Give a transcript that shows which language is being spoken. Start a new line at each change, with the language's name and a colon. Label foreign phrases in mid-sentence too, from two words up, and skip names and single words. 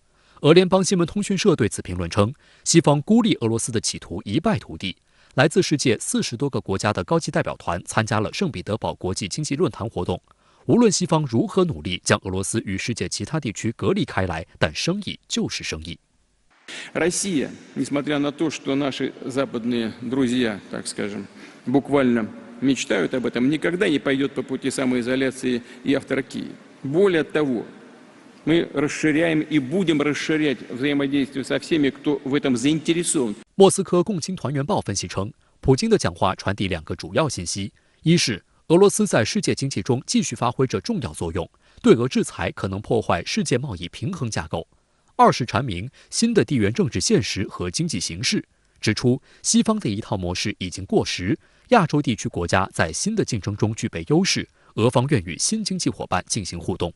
Chinese: 俄联邦新闻通讯社对此评论称，西方孤立俄罗斯的企图一败涂地。来自世界40多个国家的高级代表团参加了圣彼得堡国际经济论坛活动。无论西方如何努力将俄罗斯与世界其他地区隔离开来，但生意就是生意。
Russian: Россия, несмотря на то, что наши западные друзья, так скажем, буквально мечтают об этом, никогда не пойдет по пути самоизоляции и авторокии. Более того, мы расширяем и будем расширять взаимодействие со всеми, кто в этом заинтересован.
Chinese: 莫斯科共青团员报分析称，普京的讲话传递2个主要信息：一是俄罗斯在世界经济中继续发挥着重要作用，对俄制裁可能破坏世界贸易平衡架构；二是阐明新的地缘政治现实和经济形势，指出西方的一套模式已经过时，亚洲地区国家在新的竞争中具备优势，俄方愿与新经济伙伴进行互动。